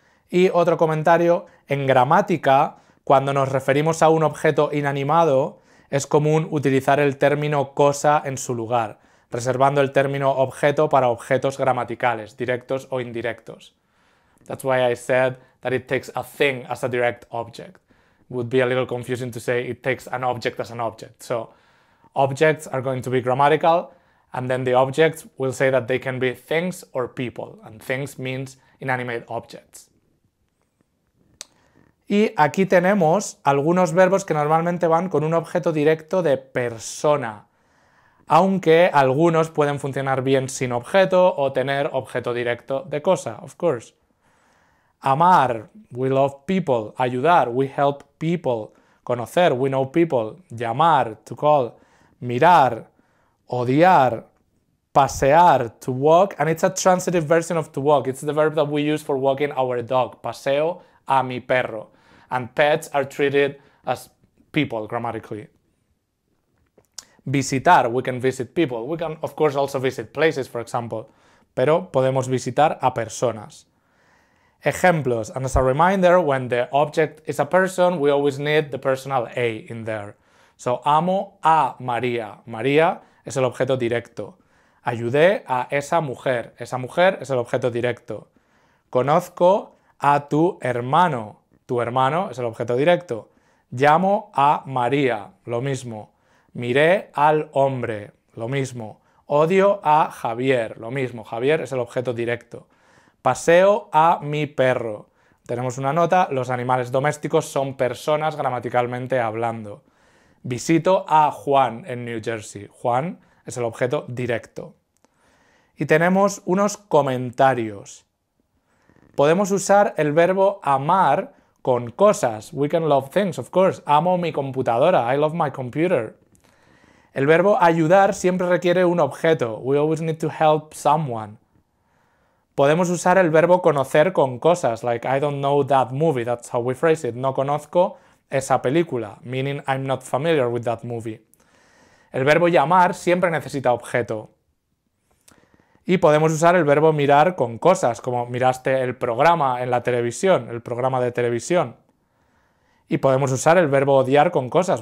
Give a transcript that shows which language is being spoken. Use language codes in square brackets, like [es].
[es] Y otro comentario, en gramática, cuando nos referimos a un objeto inanimado, es común utilizar el término cosa en su lugar, reservando el término objeto para objetos gramaticales, directos o indirectos. [en] That's why I said that it takes a thing as a direct object. It would be a little confusing to say it takes an object as an object. So, objects are going to be grammatical, and then the objects will say that they can be things or people, and things means inanimate objects. [es] Y aquí tenemos algunos verbos que normalmente van con un objeto directo de persona, aunque algunos pueden funcionar bien sin objeto o tener objeto directo de cosa, [en] of course. Amar, we love people. Ayudar, we help people. Conocer, we know people. Llamar, to call. Mirar, odiar, pasear, to walk, and it's a transitive version of to walk. It's the verb that we use for walking our dog. [es] Paseo a mi perro. [en] And pets are treated as people grammatically. Visitar, we can visit people. We can, of course, also visit places, for example, [es] pero podemos visitar a personas. [en] Ejemplos, and as a reminder, when the object is a person, we always need the personal a in there. [es] So, amo a María. María es el objeto directo. Ayudé a esa mujer es el objeto directo. Conozco a tu hermano es el objeto directo. Llamo a María, lo mismo. Miré al hombre, lo mismo. Odio a Javier, lo mismo. Javier es el objeto directo. Paseo a mi perro. Tenemos una nota, los animales domésticos son personas gramaticalmente hablando. Visito a Juan en New Jersey. Juan es el objeto directo. Y tenemos unos comentarios. Podemos usar el verbo amar con cosas. [en] We can love things, of course. [es] Amo mi computadora. [en] I love my computer. [es] El verbo ayudar siempre requiere un objeto. [en] We always need to help someone. [es] Podemos usar el verbo conocer con cosas, [en] like I don't know that movie, that's how we phrase it. [es] No conozco esa película, [en] meaning I'm not familiar with that movie. [es] El verbo llamar siempre necesita objeto. Y podemos usar el verbo mirar con cosas, como miraste el programa en la televisión, el programa de televisión. Y podemos usar el verbo odiar con cosas.